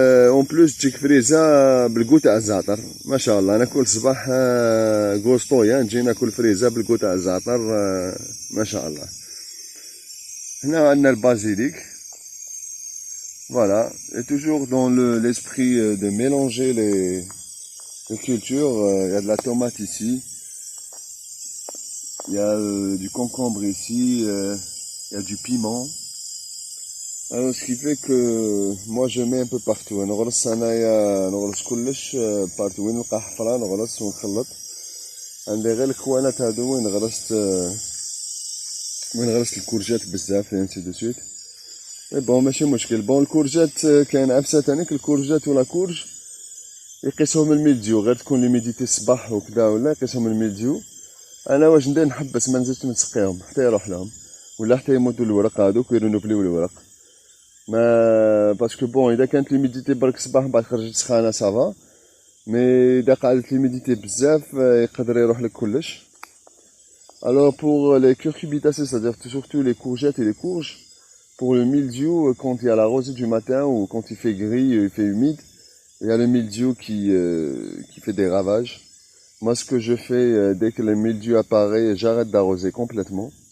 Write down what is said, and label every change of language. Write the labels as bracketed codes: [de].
[ar] اون بلوس تجيك فريزة بالكو تاع الزعتر، ما شاء الله. أنا كل صباح غوسطويا نجي ناكل فريزة بالكو تاع الزعتر، ما شاء الله. هنا عندنا البازيليك. [fr] Voilà, et toujours dans l'esprit de mélanger les cultures, il y a de la tomate ici, il y a du concombre ici, il y a du piment. Alors, ce qui fait que moi je mets un peu partout. [ar] نغرس انايا نغرس كلش بارتو، وين نلقى حفرة نغرس ونخلط. عندي غير الكوانات هادو وين غرست الكورجات بزاف [fr] et ainsi de suite. [ar] بون ماشي مشكل. بون الكورجات كاين عفسه تانيك الكورجات ولا كورج يقيسهم الميلديو، غير تكون ليميديتي الصباح وكذا ولا يقيسهم الميلديو. انا واش ندير نحبس ما نزيدش نسقيهم حتى يروح لهم ولا حتى يموتوا الورق هذوك ويرونوفليو الورق. ما باسكو بون اذا كانت ليميديتي برك الصباح بعد خرجت سخانه صافا، مي اذا قعدت ليميديتي بزاف يقدر يروح لك كلش. [fr] Alors pour les cucurbitacées, c'est-à-dire surtout les courgettes et les courges, pour le mildiou, quand il y a la rosée du matin ou quand il fait gris, il fait humide, il y a le mildiou qui fait des ravages. Moi, ce que je fais, dès que le mildiou apparaît, j'arrête d'arroser complètement